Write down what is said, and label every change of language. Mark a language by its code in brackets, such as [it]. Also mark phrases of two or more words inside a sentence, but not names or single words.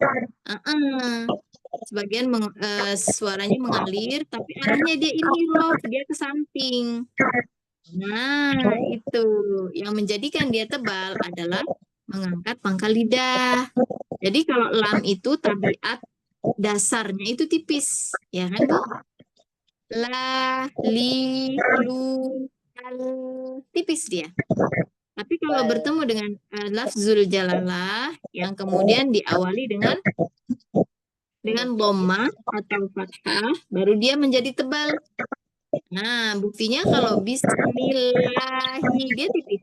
[id] Sebagian suaranya mengalir, tapi arahnya dia inhirof, dia ke samping. Nah, itu yang menjadikan dia tebal adalah mengangkat pangkal lidah. Jadi kalau lam itu tabiat dasarnya itu tipis, ya kan, Bu? la, li, lu, al. Tipis dia. Tapi kalau Baik. bertemu dengan [ar] لفظ الجلالة [id] yang kemudian diawali dengan dhammah atau fathah, baru dia menjadi tebal. Nah, buktinya kalau bismillahi dia tipis.